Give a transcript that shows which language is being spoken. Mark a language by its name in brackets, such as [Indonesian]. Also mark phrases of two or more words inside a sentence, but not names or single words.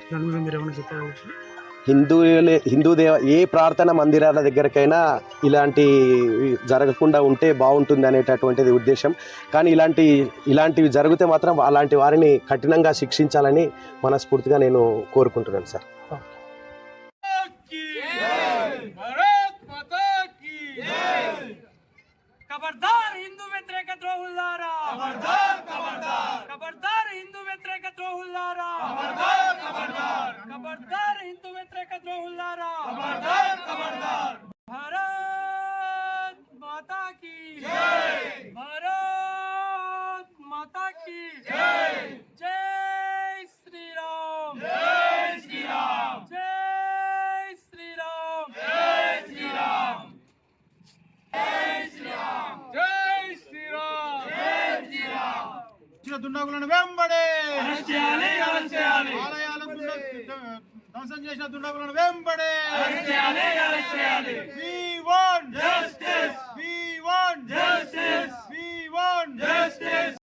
[Telugu] మీరు ఏమైనా చెప్పవచ్చు? ఏ ప్రార్థన మందిరాల దగ్గరకైనా ఇలాంటి జరగకుండా ఉంటే బాగుంటుంది అనేటటువంటిది ఉద్దేశం. కానీ ఇలాంటివి జరిగితే మాత్రం అలాంటి వారిని కఠినంగా శిక్షించాలని మనస్ఫూర్తిగా నేను కోరుకుంటున్నాను సార్. ఖబర్దార్ హిందూ వ్యతిరేక ద్రోహుల్లారా, ఖబర్దార్ ఖబర్దార్ ఖబర్దార్ హిందూ వ్యతిరేక ద్రోహుల్లారా, ఖబర్దార్ ఖబర్దార్ ఖబర్దార్ హిందూ వ్యతిరేక ద్రోహుల్లారా, ఖబర్దార్ ఖబర్దార్। [Hindi] भारत माता की जय, भारत माता की जय, जय श्री राम, जय श्री राम, जय श्री राम, जय श्री राम, [Telugu] దుండగులను వెంబడే ఆలయాలను ధ్వంసం చేసిన దుండగులను వెంబడే [English] We want justice. We want justice. We want justice.